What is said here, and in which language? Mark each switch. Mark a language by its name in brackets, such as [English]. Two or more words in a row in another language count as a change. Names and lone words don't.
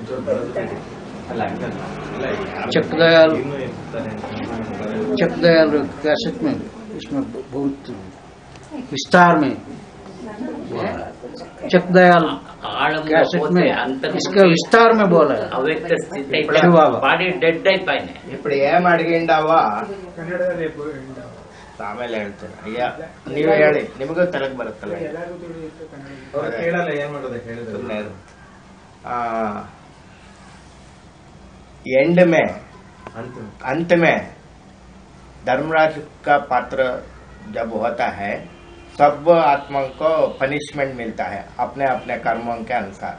[Hindi] चकदयाल कैसेट में इसमें बहुत विस्तार में चकदयाल कैसेट में इसका विस्तार में बोला है। [Kannada] ಅವ್ಯಕ್ತ ಸ್ಥಿತಿ ಶಿವಬಾಬಾ. [English] body dead type ಆಯ್ನೆ [Telugu] ఇప్పుడు ఏం అడిగిండావ [Kannada] ಆಮೇಲೆ ಹೇಳ್ತೇನೆ. ಅಯ್ಯ ನೀವು ಹೇಳಿ, ನಿಮಗೂ ತಲೆಗೆ ಬರುತ್ತಲ್ಲ. ಅವ್ರು ಕೇಳಲ್ಲ, ಏನ್ ಮಾಡೋದು ಹೇಳಿದ್ರು. [Hindi] सुनने दो। एंड में अंत में धर्मराज का पात्र जब होता है सब आत्माओं को पनिशमेंट मिलता है अपने अपने कर्मों के अनुसार।